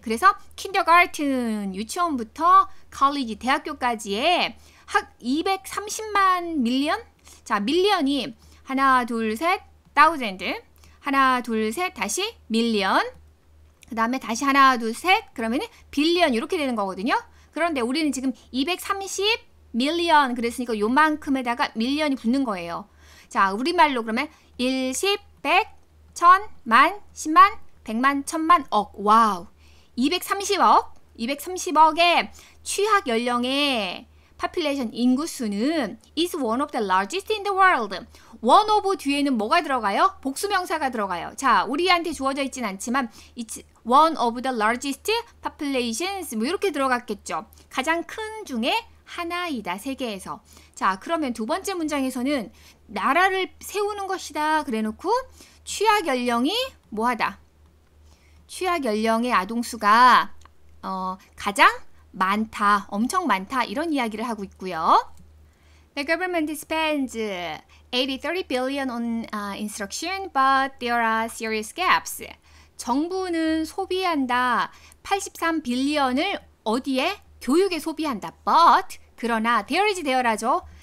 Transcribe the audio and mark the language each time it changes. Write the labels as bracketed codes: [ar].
[ko] 그래서 kindergarten 유치원부터 college 대학교까지의 230만 밀리언 자 밀리언이 하나 둘 셋 thousand 하나 둘 셋 다시 밀리언 그 다음에 다시 하나, 둘, 셋 그러면은 빌리언 이렇게 되는 거거든요. 그런데 우리는 지금 230 밀리언 그랬으니까 요만큼에다가 밀리언이 붙는 거예요. 자, 우리말로 그러면 1, 10, 100, 1000, 만, 10만, 100만, 1000만, 억. 와우. 230억의 취학 연령의 [en] population [ko] 인구수는 [en] is one of the largest in the world. one of [ko] 뒤에는 뭐가 들어가요? 복수명사가 들어가요. 자, 우리한테 주어져 있진 않지만 [en] it's one of the largest populations [ko] 뭐 이렇게 들어갔겠죠. 가장 큰 중에 하나이다. 세계에서. 자, 그러면 두 번째 문장에서는 나라를 세우는 것이다. 그래놓고 취학 연령이 뭐하다. 취학 연령의 아동수가 가장 많다, 엄청 많다 이런 이야기를 하고 있고요. [en] The government spends 30 billion on instruction, but there are serious gaps. [ko] 정부는 소비한다. 83 빌리언을 어디에? 교육에 소비한다. But 그러나 there is there라죠.